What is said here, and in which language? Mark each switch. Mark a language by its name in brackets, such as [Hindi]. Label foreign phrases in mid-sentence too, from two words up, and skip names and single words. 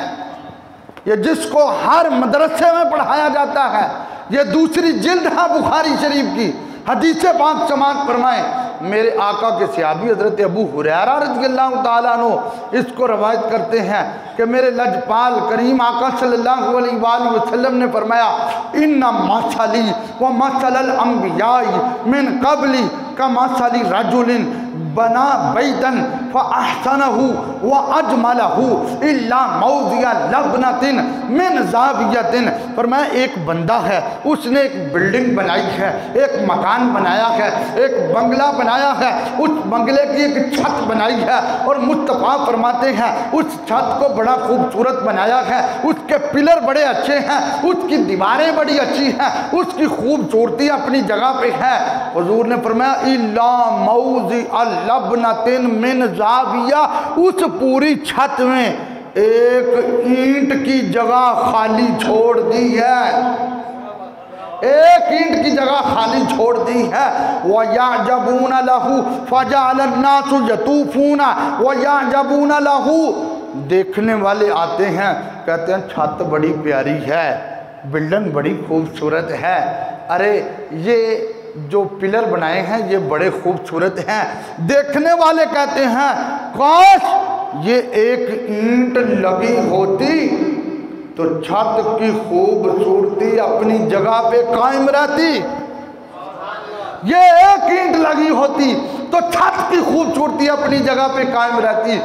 [Hindi] ये जिसको हर मदरसे में पढ़ाया जाता है, ये दूसरी जिल्द है बुखारी शरीफ की। हदीस पाक समाअत फरमाएं, मेरे आका के सहाबी हज़रत अबू हुरैरा [Arabic] رضي الله تعالى عنه [Hindi] इसको रवायत करते हैं कि मेरे लजपाल करीम आका [Arabic] صلى الله عليه وسلم [Hindi] ने फरमाया [Arabic] إن مثلي و مثل الأنبياء من قبلي كمثل رجل بنى بيتا فأحسنه و أجمله إلا موضع لبنة من زاوية. [Hindi] फरमाया एक बंदा है, उसने एक बिल्डिंग बनाई है, एक मकान बनाया है, एक बंगला बनाया है, उस बंगले की एक छत बनाई है और मुस्तफ़ा फरमाते हैं उस छत को बड़ा खूबसूरत बनाया है, उसके पिलर बड़े अच्छे हैं, उसकी दीवारें बड़ी अच्छी हैं, उसकी खूबसूरती अपनी जगह पे है। हुज़ूर ने फरमाया [Arabic] إلا موضع لبنة من زاوية, [Hindi] उस पूरी छत में एक ईंट की जगह खाली छोड़ दी है, एक ईंट की जगह खाली छोड़ दी है। [Arabic] ويعجبون له فجعل الناس يطوفون ويعجبون له, [Hindi] देखने वाले आते हैं कहते हैं छत बड़ी प्यारी है, बिल्डिंग बड़ी खूबसूरत है, अरे ये जो पिलर बनाए हैं ये बड़े खूबसूरत हैं। देखने वाले कहते हैं काश ये एक ईंट लगी होती तो छत की खूबसूरती अपनी जगह पे कायम रहती, ये एक ईंट लगी होती तो छत की खूबसूरती अपनी जगह पे कायम रहती।